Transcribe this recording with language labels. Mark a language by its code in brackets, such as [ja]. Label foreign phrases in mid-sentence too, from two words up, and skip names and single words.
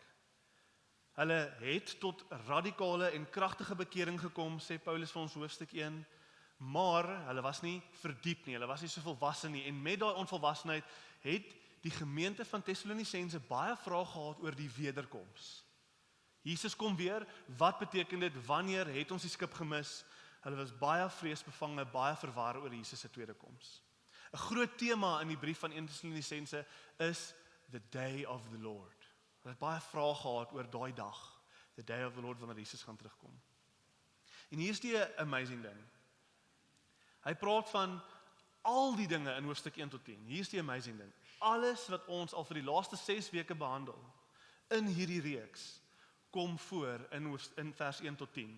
[af] Hulle het tot radikale en kragtige bekering gekom, sê Paulus vir ons hoofstuk 1, maar hulle was nie verdiep nie, hulle was nie so volwasse nie, en met daai onvolwassenheid het die gemeente van Tessalonisense baie vrae gehad oor die wederkoms. Jesus kom weer, wat beteken dit, wanneer het ons die skip gemis? Hulle was baie vreesbevange, baie verwar oor Jesus se tweede koms. 'n Groot tema in die brief van 1 Tessalonisense is [en] the day of the Lord. [af] Hulle het baie vrae gehad oor daai dag, [en] the day of the Lord, [af] wanneer Jesus gaan terugkom. En hier's die amazing ding. Hy praat van al die dinge in hoofstuk 1 tot 10. Hier's die amazing ding. Alles wat ons al vir die laaste 6 weke behandel in hierdie reeks kom voor in vers 1 tot 10.